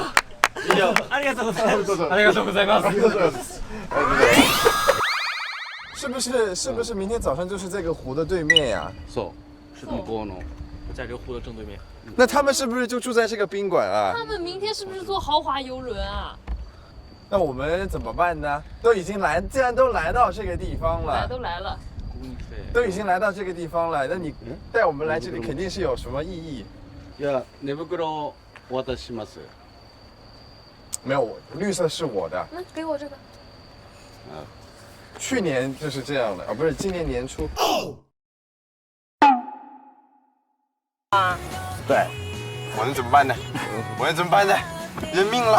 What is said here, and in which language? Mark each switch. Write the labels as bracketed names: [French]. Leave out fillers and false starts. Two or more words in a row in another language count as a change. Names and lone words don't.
[Japanese] ありがとうございます。ありがとうございます。 [Chinese] 是不是明天早上就是这个湖的对面呀？是东坡呢，在这个湖的正对面。那他们是不是就住在这个宾馆啊？他们明天是不是坐豪华游轮啊？那我们怎么办呢？既然都来到这个地方了，都来了，都已经来到这个地方了，那你带我们来这里肯定是有什么意义？ [Japanese] いや、寝袋をお渡しします。 [Chinese] 没有，绿色是我的。那给我这个。去年就是这样的啊，不是今年年初。对，我能怎么办呢？人命了，